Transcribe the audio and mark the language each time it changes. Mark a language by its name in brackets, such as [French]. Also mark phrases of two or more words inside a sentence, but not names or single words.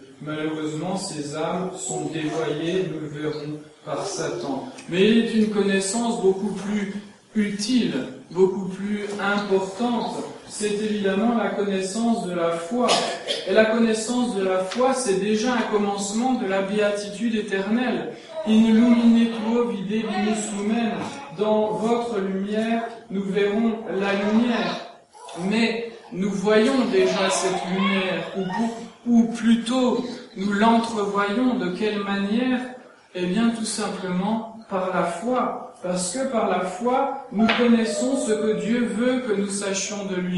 [French] Malheureusement, ces âmes sont dévoyées, nous le verrons, par Satan. Mais il est une connaissance beaucoup plus utile, beaucoup plus importante. C'est évidemment la connaissance de la foi. Et la connaissance de la foi, c'est déjà un commencement de la béatitude éternelle. [Latin] In lumine tuo videbimus lumen. [French] Dans votre lumière, nous verrons la lumière. Mais nous voyons déjà cette lumière, ou plutôt nous l'entrevoyons. De quelle manière? Eh bien, tout simplement par la foi. Parce que par la foi, nous connaissons ce que Dieu veut que nous sachions de lui.